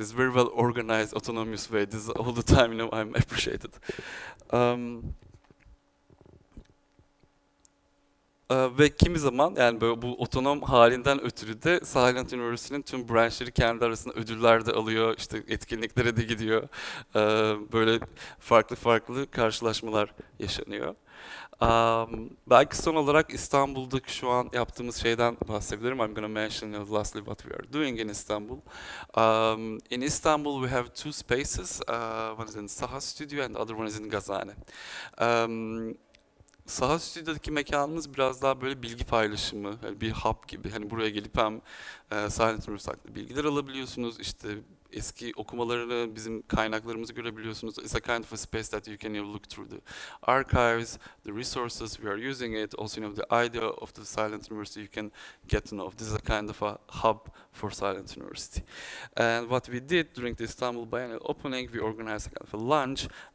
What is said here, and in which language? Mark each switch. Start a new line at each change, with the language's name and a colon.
English: It's very well organized, autonomous way. This is all the time, I'm appreciated.
Turkish: Ve kimi zaman yani böyle bu otonom halinden ötürü de Silent University'nin tüm branchları kendi arasında ödüller de alıyor, işte etkinliklere de gidiyor. Böyle farklı karşılaşmalar yaşanıyor. Belki son olarak İstanbul'daki şu an yaptığımız şeyden bahsedebilirim.
English: I'm going to mention lastly what we are doing in Istanbul. In Istanbul we have two spaces. One is in SAHA Studio and the other one is in Gazane.
Turkish: SAHA Studio'daki mekanımız biraz daha böyle bilgi paylaşımı, yani bir hub gibi. Hani buraya gelip hem Silent Üniversitesi'nde bilgiler alabiliyorsunuz, işte eski okumalarını, bizim kaynaklarımızı görebiliyorsunuz.
English: It's a kind of a space that you can look through the archives, the resources we are using it. Also, the idea of the Silent University you can get to know. This is a kind of a hub for Silent University. And what we did during the Istanbul Biennial opening, we organized a kind of a lunch.